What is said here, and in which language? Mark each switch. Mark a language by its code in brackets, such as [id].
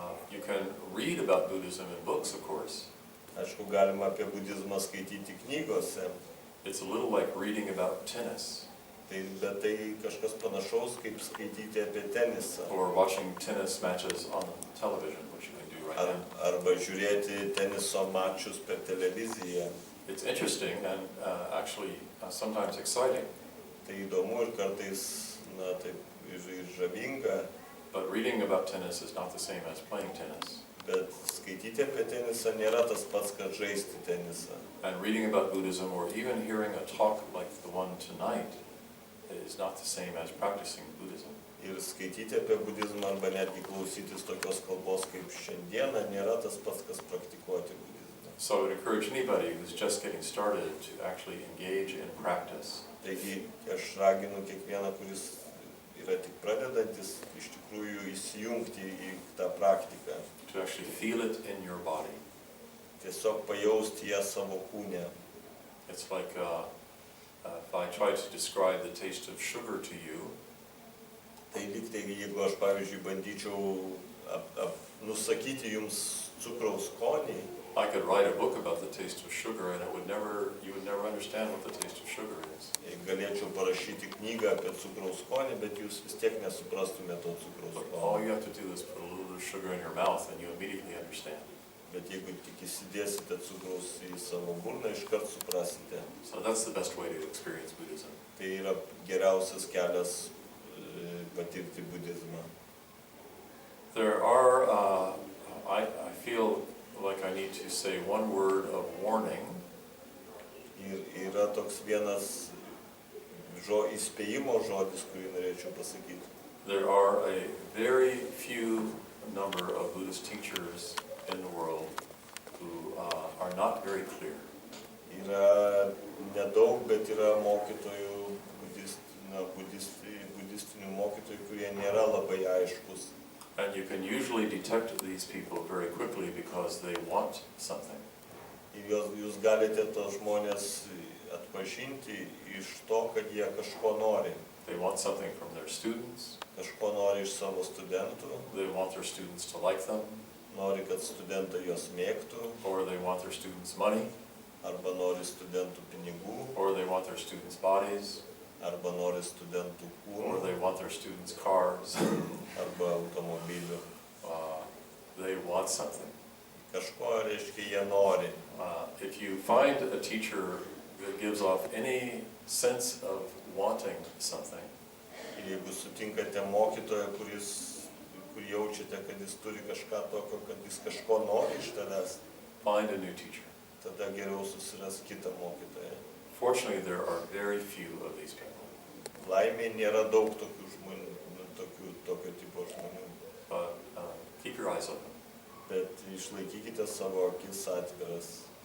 [en] You can read about Buddhism in books, of course. [lt] Aišku, galima apie budizmą skaityti knygose, [en] It's a little like reading about tennis [lt] bet tai kažkas panašaus kaip skaityti apie tenisą. [en] or watching tennis matches on television, which you can do right now. [lt] Arba žiūrėti teniso mačus per televiziją. [en] It's interesting and actually sometimes exciting, [lt] Tai įdomu ir kartais, taip, ir žavinga, [en] but reading about tennis is not the same as playing tennis. [lt] bet skaityti apie tenisą nėra tas pats, kad žaisti tenisą. [en] And reading about Buddhism or even hearing a talk like the one tonight is not the same as practicing Buddhism. [lt] Ir skaityti apie budizmą arba netgi klausytis tokios kalbos kaip šiandieną nėra tas pats, kas praktikuoti budizmą. [en] So I would encourage anybody who's just getting started to actually engage in practice. [lt] Taigi aš raginu kiekvieną, kuris yra tik pradedantis, iš tikrųjų įsijungti į tą praktiką. [en] To actually feel it in your body. [lt] Tiesiog pajausti ją savo kūne. [en] It's like if I try to describe the taste of sugar to you, [lt] Tai lygtai, jeigu aš, pavyzdžiui, bandyčiau nusakyti jums cukraus skonį, [en] I could write a book about the taste of sugar and you would never understand what the taste of sugar is. [lt] galėčiau parašyti knygą apie cukraus skonį, bet jūs vis tiek nesuprastumėte to cukraus [en] But all [lt] skonio. [en] you have to do is put a little bit of sugar in your mouth and you immediately understand. [lt] Bet jeigu tik įsidėsite cukraus į savo burną, iškart suprasite. [en] So that's the best way to experience Buddhism. [lt] Tai yra geriausias kelias patirti budizmą. [en] There are, I feel like I need to say one word of warning. [lt] Ir yra toks vienas įspėjimo žodis, kurį norėčiau pasakyti. [en] There are a very few number of Buddhist teachers in the world who are not very clear. [lt] Yra nedaug, bet yra mokytojų, budistinių mokytojų, kurie nėra labai aiškus. [en] And you can usually detect these people very quickly because they want something. [lt] Ir jūs galite tos žmonės atpažinti iš to, kad jie kažko nori. [en] They want something from their students. [lt] Kažko nori iš savo studentų, [en] They want their students to like them, [lt] nori, kad studentai juos mėgtų, [en] or they want their students' money, [lt] arba nori studentų pinigų, [en] or they want their students' bodies, [lt] arba nori studentų [en] or [lt] kūnų, [en] they want their students' cars. [lt] arba automobilių. [en] They want something. [lt] Kažko, reiškia, jie nori. [en] If you find a teacher that gives off any sense of wanting something, [lt] Ir jeigu sutinkate mokytoją, kur jaučiate, kad jis turi kažką tokio, kad jis kažko nori iš tavęs, [en] find a new teacher. [lt] tada geriau susiras kitą mokytoją. [en] Fortunately, there are very few of these people. [lt] Laimė nėra daug tokių žmonių, tokio tipo žmonių, [en] But keep your eyes open. [lt] bet išlaikykite savo akis atviras.